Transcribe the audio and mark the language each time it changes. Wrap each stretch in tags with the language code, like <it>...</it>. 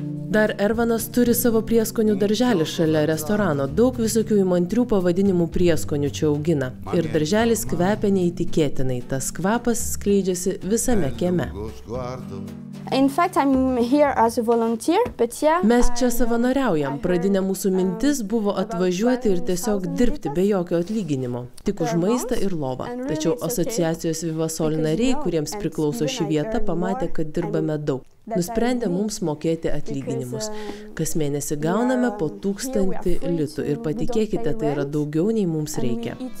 <lt>Dar Ervanas turi savo prieskonių darželį šalia restorano. Daug visokių įmantrių pavadinimų prieskonių čia augina. Ir darželis kvepia neįtikėtinai. Tas kvapas skleidžiasi visame kieme.</lt> <en>In fact, I'm here as a volunteer, but yeah.</en> <lt>Mes čia savanoriaujam. Pradinė mūsų mintis buvo atvažiuoti ir tiesiog dirbti be jokio atlyginimo. Tik už maistą ir lovą. Tačiau asociacijos Vivasol nariai, kuriems priklauso ši vieta, pamatė, kad dirbame daug. Nusprendė mums mokėti atlyginimus. Kas mėnesį gauname po 1000 litų ir patikėkite, tai yra daugiau nei mums reikia.</lt>